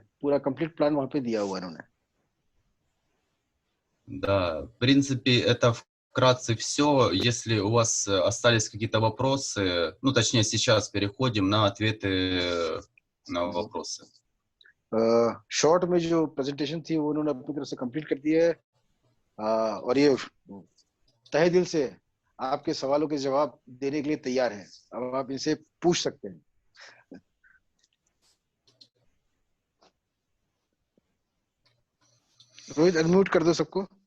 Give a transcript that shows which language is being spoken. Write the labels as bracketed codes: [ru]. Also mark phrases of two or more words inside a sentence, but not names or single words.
[hi] पूरा [en] complete plan [hi] वहां पे दिया हुआ है उन्होंने. [ru] Да, в принципе, это вкратце все. Если у вас остались какие-то вопросы, ну, точнее, сейчас переходим на ответы на вопросы. [hi] शॉर्ट में जो प्रेजेंटेशन थी वो उन्होंने अपनी तरफ से कंप्लीट कर दी है, और ये तहे दिल से आपके सवालों के जवाब देने के लिए तैयार हैं. अब आप इनसे पूछ सकते हैं. रोहित अनम्यूट कर दो सबको.